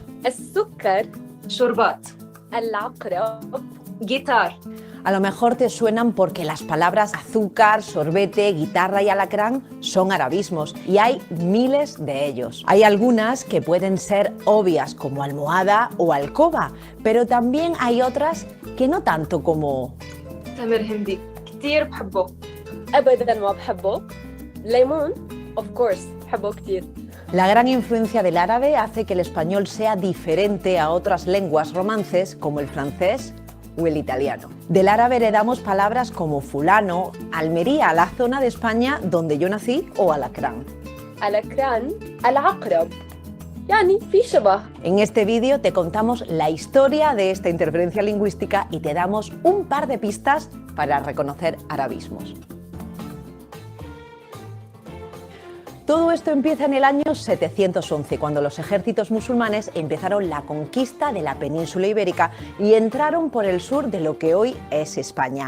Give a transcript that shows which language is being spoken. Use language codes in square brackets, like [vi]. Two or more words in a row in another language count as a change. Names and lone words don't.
[ar] السكر شربات العقرب guitar. [es] A lo mejor te suenan porque las palabras azúcar, sorbete, guitarra y alacrán son arabismos y hay miles de ellos. Hay algunas que pueden ser obvias como almohada o alcoba, pero también hay otras que no tanto como [ar] تمر هندي كتير بحبه أبداً ما بحبه ليمون [en] of course [ar] بحبه كتير. [es] La gran influencia del árabe hace que el español sea diferente a otras lenguas romances como el francés o el italiano. Del árabe heredamos palabras como fulano, Almería, la zona de España donde yo nací, o alacrán. [ar] العكران العقرب يعني في شبه. [es] En este vídeo te contamos la historia de esta interferencia lingüística y te damos un par de pistas para reconocer arabismos. Todo esto empieza en el año 711, cuando los ejércitos musulmanes empezaron la conquista de la península ibérica y entraron por el sur de lo que hoy es España.